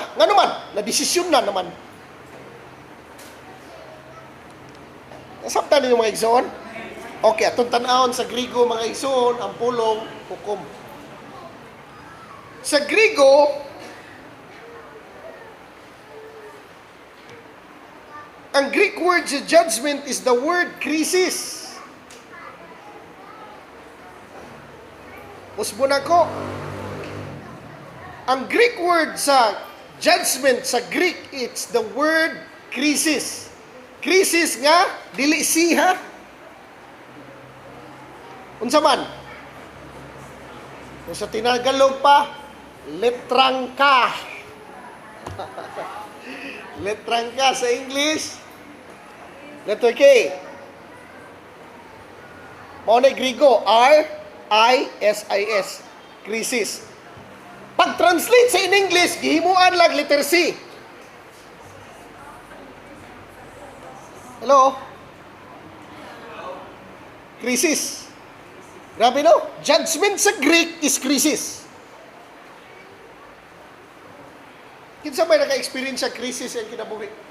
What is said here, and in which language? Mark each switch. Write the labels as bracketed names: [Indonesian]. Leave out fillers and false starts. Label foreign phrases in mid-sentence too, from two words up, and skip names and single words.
[Cebuano] Nga naman, na desisyon na naman. Nasabtan ninyo mga igsoon? Okay, atong tanawon sa Grigo, mga igsoon, ang pulong hukom. Sa Grigo, ang [English] Greek word sa judgment is the word krisis. [Cebuano] Usbo na ko. [English] Ang Greek word sa judgment sa Greek, it's the word krisis. [Cebuano] Krisis nga, dili siha. Unsa man? Kung sa Tinagalog pa, letrang ka. Letrang ka sa English. [English] Letter K. [Cebuano] Maunay Grigo, R-I-S-I-S. Krisis. Pag-translate sa [English] in English, [Cebuano] gihimuan lang [English] letter C. Hello? [Cebuano] Krisis. Grabe no? Judgment sa [English] Greek is [Cebuano] krisis. Kinsa may naka-experience sa krisis ang kinabuhi?